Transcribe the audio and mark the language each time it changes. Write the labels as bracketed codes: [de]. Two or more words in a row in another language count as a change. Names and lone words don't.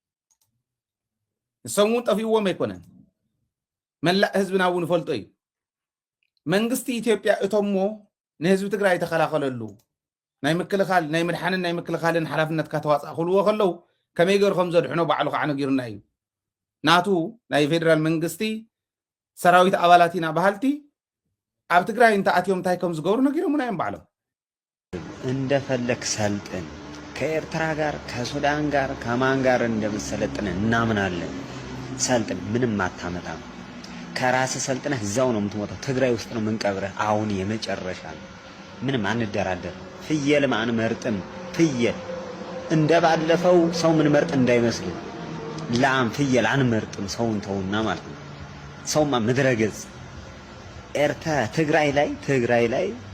[ti] ንሰሙ ጠፊዎም ኣይኮነን መላእ ህዝብና እውን ፈልጦ እዩ መንግስቲ ኢትዮጵያ እቶሞ ንህዝቢ ትግራይ ተከላኸለሉ ናይ ምክልኻል ናይ ምድሓንን ናይ ምክልኻልን ሓላፍነት ከተዋፃእ ክልዎ ከለው ከመይ ገሩ ከም ዘድሕኖ ባዕሉ ከዓ ነጊርና እዩ ናቱ ናይ ፌደራል መንግስቲ ሰራዊት አባላቲና ባህልቲ ኣብ ትግራይ እንተ ኣትዮም እንታይ ከም ዝገብሩ ነጊሮሙና እዮም ባዕሎም [am] እንደፈለክ ሰልጥን ከኤርትራ ጋር ከሱዳን ጋር ከማን ጋር እንደምሰለጥን እናምናለን ሰልጥን ምንም አታመጣም ከራስ ሰልጥነህ እዛው ነው የምትሞተው ትግራይ ውስጥ ነው ምንቀብረህ አሁን የመጨረሻ ምንም አንደራደር ፍየል ማን መርጥም ፍየል እንደባለፈው ሰው ምን መርጥ እንዳይመስል ላም ፍየል አንመርጥም ሰውን ተውና ማለት ነው ሰውማ ምድረገጽ ኤርትራ ትግራይ ላይ